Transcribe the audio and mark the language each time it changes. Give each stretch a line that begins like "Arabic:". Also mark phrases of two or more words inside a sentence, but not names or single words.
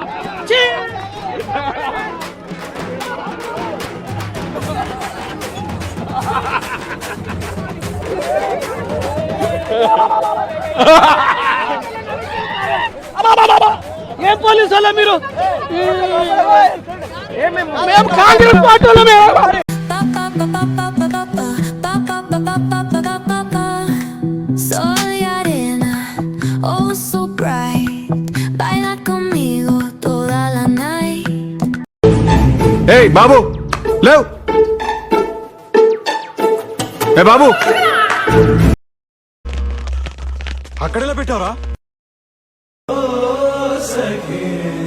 Telugu: ఏ పోలీసు వాళ్ళ మీరు మేము కాంగ్రెస్ పార్టీ వాళ్ళమే.
Spanish: Soy arena,
English: oh so bright,
Spanish: baila conmigo toda la night.
Telugu: ఏయ్ బాబు లేవ్, ఏ బాబు అక్కడెలా పెట్టావరా?